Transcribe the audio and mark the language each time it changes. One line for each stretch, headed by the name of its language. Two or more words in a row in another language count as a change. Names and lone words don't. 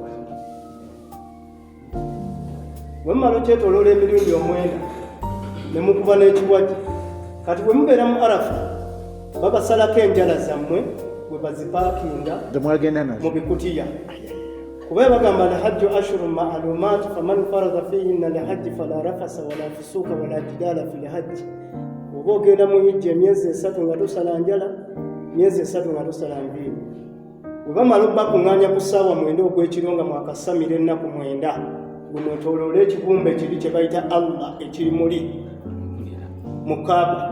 Ganda: Bwe mumala okyetoloola emirundi 9 ne mukuba n'ekiwagi, kati bwe mubeera mu Arafa babasalako enjala zammwe bwe bazipaakinga mu bikutiya. Kuba bagamba
Arabic: الحج أشهر معلومات فمن فرض فيهن الحج فلا رفث ولا فسوق ولا جدال في الحج.
Ganda: Oba ogenda mu hijja emyezi 3 nga tosala njala, myezi 3 nga tosala nviiri. Bwe bamala okubakuŋŋaanya ku ssaawa 9 ogw'ekiro nga mwakasamira ennaku 9, gunootoloola ekibumbe kiri kye bayita Allah ekiri muli mu Kaaba.